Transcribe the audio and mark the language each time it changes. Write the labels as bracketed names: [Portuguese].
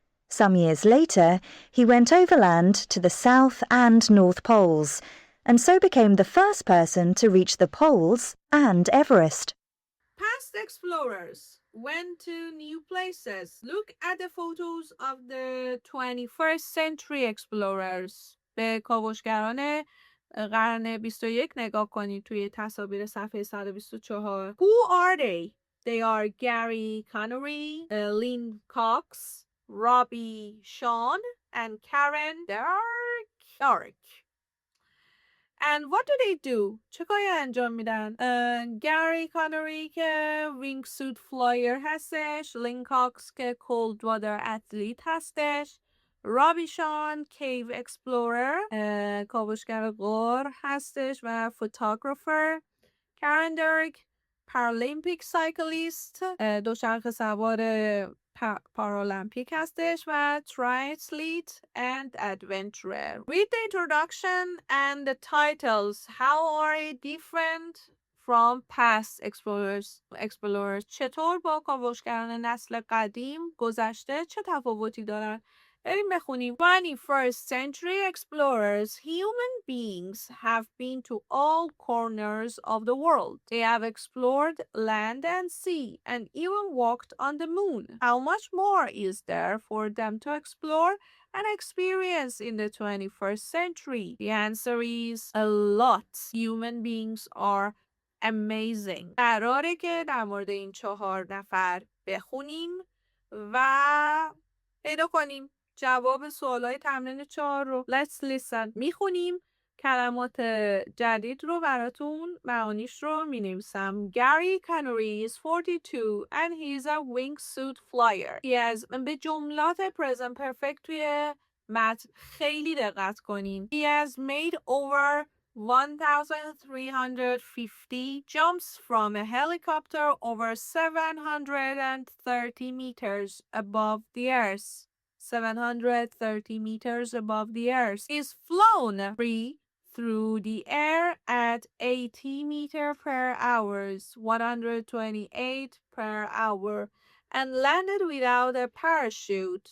[English] Some years later, he went overland to the South and North Poles, and so became the first person to reach the poles and Everest. Past explorers went to new places. Look at the photos of the 21st century explorers. [Persian] به کاوشگران قرن 21 نگاه کنید توی تصاویر صفحه 124. [English] Who are they? They are Gary Connery, Lynn Cox, Robbie Shawn, and Karen Dark. And what do they do? [Persian] چه کاری انجام میدن؟ گری کانری که وینگ سوت فلایر هستش، لین کاکس که کولد واتر اتلیت هستش، رابی شان کیو اکسپلورر کاوشگر غار هستش و فوتوگرافر، کرن درک پارالیمپیک سایکلیست دوچرخه سوار پارالمپیک هستش و [English] triathlete and adventurer. Read the introduction and the titles. How are they different from past explorers? [Persian] چطور با کاوشگران نسل قدیم گذشته چه تفاوتی دارن؟ بریم بخونیم. [English] 21st century explorers, human beings have been to all corners of the world. They have explored land and sea and even walked on the moon. How much more is there for them to explore and experience in the 21st century? The answer is a lot. Human beings are amazing. [Persian] قراره که در مورد این 4 نفر بخونیم و پیدا کنیم جواب سوالای تمرین 4 رو. [English] Let's listen. [Persian] میخونیم کلمات جدید رو براتون معانیش رو مینویسم. [English] Gary Connery is 42 and he is a wingsuit flyer. [Persian] به جملات present perfect توی متن خیلی دقت کنین. [English] He has made over 1,350 jumps from a helicopter over 730 meters above the earth. 730 meters above the earth. He's flown free through the air at 80 meters per hour, 128 per hour, and landed without a parachute.